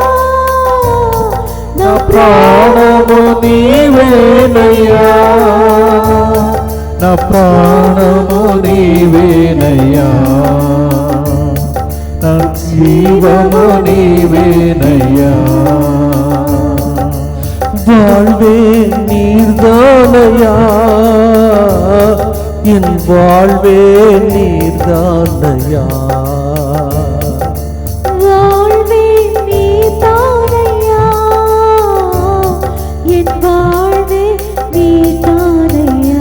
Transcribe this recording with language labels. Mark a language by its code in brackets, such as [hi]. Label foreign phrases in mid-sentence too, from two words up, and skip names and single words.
[te] నా ప్రాణము నీవేనయ్యా, నా ప్రాణము నీవేనయ్యా. నా జీవము నీవేనయ్యా. [ta] வாழ்வே நீர்தானையா, என் வாழ்வே நீர்தானையா. வாழ்வே நீதானையா, என் வாழ்வே நீதானையா.